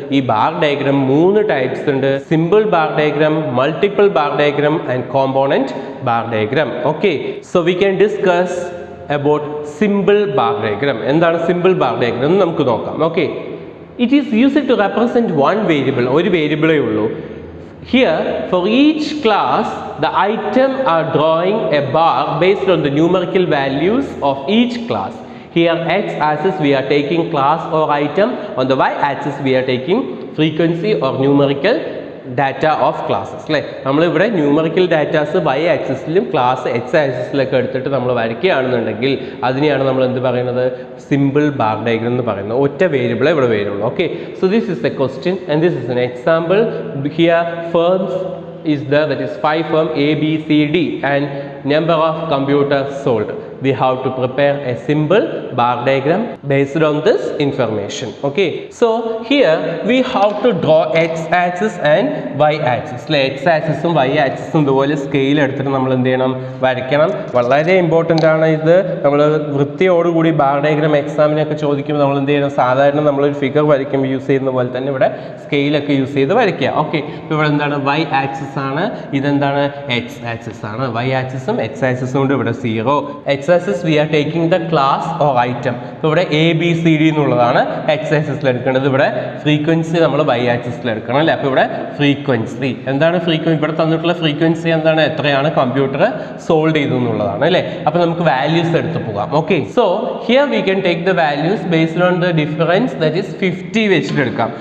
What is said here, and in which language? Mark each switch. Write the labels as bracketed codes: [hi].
[ml] ഈ bar diagram 3 types ഉണ്ട്: simple bar diagram, multiple bar diagram and component bar diagram. [en] Okay, so we can discuss about simple bar diagram. [ml] എന്താണ് simple bar diagram എന്ന് നമുക്ക് നോക്കാം. Okay, [en] it is used to represent 1 variable, [ml] ഒരു വേരിയബിളേ ഉള്ളൂ. [en] Here, for each class, the item are drawing a bar based on the numerical values of each class. Here x-axis we are taking class or item, on the y-axis we are taking frequency or numerical data of classes. [ml] അല്ലേ, നമ്മളിവിടെ numerical datas Y ആക്സിസിലും class X ആക്സിസിലൊക്കെ എടുത്തിട്ട് നമ്മൾ വരയ്ക്കുകയാണെന്നുണ്ടെങ്കിൽ അതിനെയാണ് നമ്മൾ എന്ത് പറയുന്നത്, simple bar diagram എന്ന് പറയുന്നത്. ഒറ്റ വേരിയബിളെ ഇവിടെ വരുള്ളൂ. [en] Okay, so this is a question and this is an example. Here firms is there, that is 5 firm A, B, C, D and number of computers sold. We have to prepare a simple bar diagram based on this information. Okay, so here we have to draw x-axis and y-axis. [ml] x-axis ഉം y-axis ഉം ഇതുപോലെ scale എടുത്തിട്ട് നമ്മൾ എന്ത് ചെയ്യണം, വരയ്ക്കണം. വളരെ important ആണ് ഇത്. നമ്മൾ വൃത്തിയോടുകൂടി ബാർ ഡയഗ്രാം എക്സാമിനൊക്കെ ചോദിക്കുമ്പോൾ നമ്മൾ എന്ത് ചെയ്യണം, സാധാരണ നമ്മളൊരു ഫിഗർ വരയ്ക്കുമ്പോൾ യൂസ് ചെയ്യുന്ന പോലെ തന്നെ ഇവിടെ സ്കെയിലൊക്കെ യൂസ് ചെയ്ത് വരയ്ക്കുക. ഓക്കെ, ഇപ്പോൾ ഇവിടെ എന്താണ് y-axis ആണ്, ഇതെന്താണ് x-axis ആണ്. y-axisഉം x-axisഉം കൊണ്ട് ഇവിടെ 0. [en] x-axis we are taking the class or item. [ml] ഇപ്പോൾ ഇവിടെ A, B, C, D എന്നുള്ളതാണ് x-axisൽ എടുക്കേണ്ടത്. ഇവിടെ ഫ്രീക്വൻസി നമ്മൾ y-axisൽ എടുക്കണം അല്ലേ. അപ്പോൾ ഇവിടെ ഫ്രീക്വൻസി എന്താണ്, ഫ്രീക്വൻസി ഇവിടെ തന്നിട്ടുള്ള ഫ്രീക്വൻസി എന്താണ്, എത്രയാണ് കമ്പ്യൂട്ടർ സോൾവ് ചെയ്തു എന്നുള്ളതാണ് അല്ലേ. അപ്പോൾ നമുക്ക് വാല്യൂസ് എടുത്ത് പോകാം. [en] okay, so here we can take the values based on the difference, that is 50 [ml] വെച്ചിട്ട് എടുക്കാം.